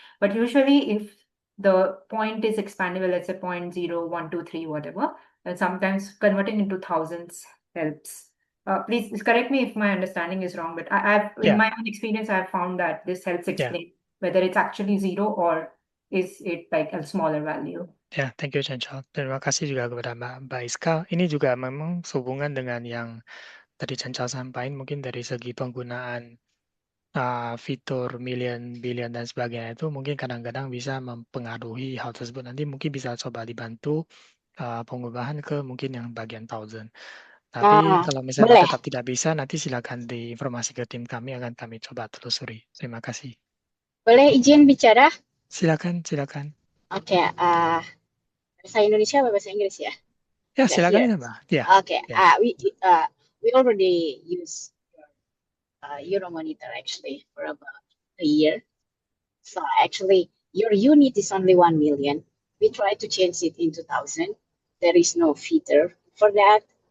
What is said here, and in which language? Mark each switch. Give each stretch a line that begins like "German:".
English: But usually if the point is expandable, let's say 0.0, 1, 2, 3, whatever, and sometimes converting into thousands helps. Please correct me if my understanding is wrong, but in my own experience, I've found that this helps explain whether it's actually 0 or is it like a smaller value.
Indonesian: Ya, thank you, Chanchal. Terima kasih juga kepada Mbak Iska. Ini juga memang sehubungan dengan yang tadi Chanchal sampaikan, mungkin dari segi penggunaan fitur million, billion, dan sebagainya itu mungkin kadang-kadang bisa mempengaruhi hal tersebut. Nanti mungkin bisa coba dibantu pengubahan ke mungkin yang bagian thousand. Tapi kalau misalnya tetap tidak bisa, nanti silakan diinformasi ke tim kami, akan kami coba telusuri. Terima kasih. Boleh izin bicara? Silakan. Oke, bahasa Indonesia atau bahasa Inggris ya? Ya, silakan ya, Mbak. Ya.
English: Okay, we already use Euromonitor actually for about a year. So actually, your unit is only 1 million. We try to change it into 1,000. There is no feature for that.